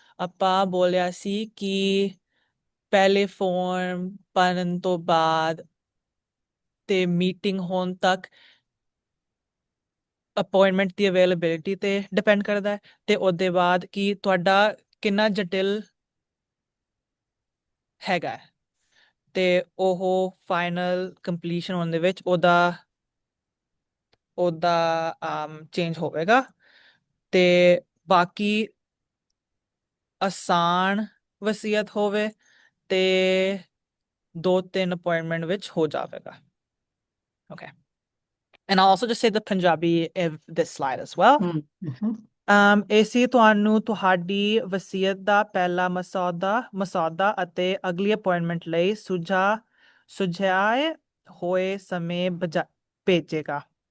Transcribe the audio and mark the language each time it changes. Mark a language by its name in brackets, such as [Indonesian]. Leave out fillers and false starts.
[Punjabi] ਆਪਾਂ ਬੋਲਿਆ ਸੀ ਕਿ ਪਹਿਲੇ ਫਾਰਮ ਭਰਨ ਤੋਂ ਬਾਅਦ ਤੇ ਮੀਟਿੰਗ ਹੋਣ ਤੱਕ ਅਪਾਇੰਟਮੈਂਟ ਦੀ ਅਵੇਲੇਬਿਲਿਟੀ ਤੇ ਡਿਪੈਂਡ ਕਰਦਾ ਹੈ, ਤੇ ਉਹਦੇ ਬਾਅਦ ਕਿ ਤੁਹਾਡਾ ਕਿੰਨਾ ਜਟਿਲ ਹੈਗਾ ਹੈ, ਤੇ ਉਹ ਫਾਈਨਲ ਕੰਪਲੀਸ਼ਨ ਹੋਣ ਦੇ ਵਿੱਚ ਉਹਦਾ ਚੇਂਜ ਹੋਵੇਗਾ। ਤੇ ਬਾਕੀ ਆਸਾਨ ਵਸੀਅਤ ਹੋਵੇ ਤੇ 2-3 ਅਪਾਇੰਟਮੈਂਟ ਵਿੱਚ ਹੋ ਜਾਵੇਗਾ। [English] Okay. And I'll also just say the Punjabi of this slide as well. [Punjabi] AC ਤੁਹਾਨੂੰ ਤੁਹਾਡੀ ਵਸੀਅਤ ਦਾ ਪਹਿਲਾ ਮਸੌਦਾ ਅਤੇ ਅਗਲੀ ਅਪਾਇੰਟਮੈਂਟ ਲਈ ਸੁਝਾਏ ਹੋਏ ਸਮੇਂ ਭੇਜੇਗਾ।